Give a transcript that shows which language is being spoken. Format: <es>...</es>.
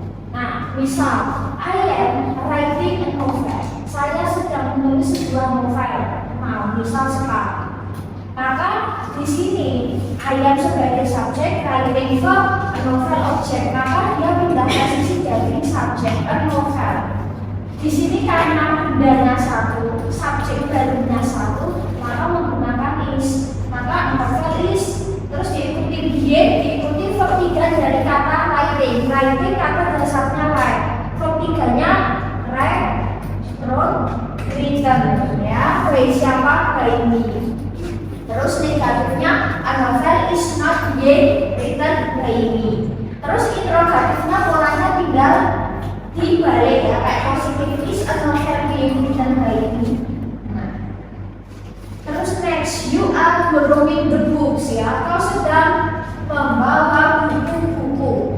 <id>Nah, misal</id> <en>I am writing a novel.</en> <id>Saya sedang menulis sebuah novel. Nah, misal sekarang. Maka di sini I am sebagai subjek, writing verb, a novel objek. Maka dia pindah posisi dari subjek a novel. Di sini karena bendanya satu, subjek barunya satu, maka menggunakan is. Maka novel is. Terus diikuti being, diikuti verb 3 dari kata writing. Writing kata dasarnya write. Verb 3-nya write, wrote, written ya. Write siapa? By me. Terus negatifnya</id> <en>a novel is not being written by me.</en> <id>Terus interrogatifnya polanya tinggal dibalik ya, kayak positif</id> <en>is a novel being written by me.</en> <id>Nah, terus</id> <en>next, you are borrowing the books ya.</en> <id>Kau sedang membawa buku-buku.</id>